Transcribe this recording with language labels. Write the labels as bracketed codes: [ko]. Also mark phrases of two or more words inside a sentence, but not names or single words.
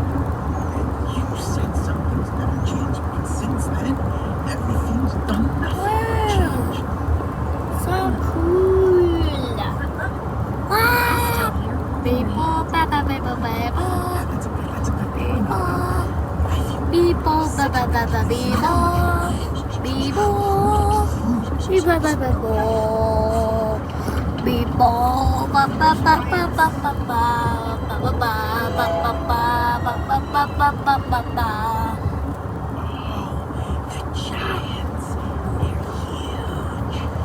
[en] You said something's never changed, but since then, everything's done nothing but change. So cool. Wow. People, ba ba ba ba ba ba. That's a good baby. People, ba ba ba ba ba. People, ba ba ba ba. People, ba ba ba ba ba ba ba. Ba ba ba ba ba ba ba ba ba ba ba. The giants, they're huge.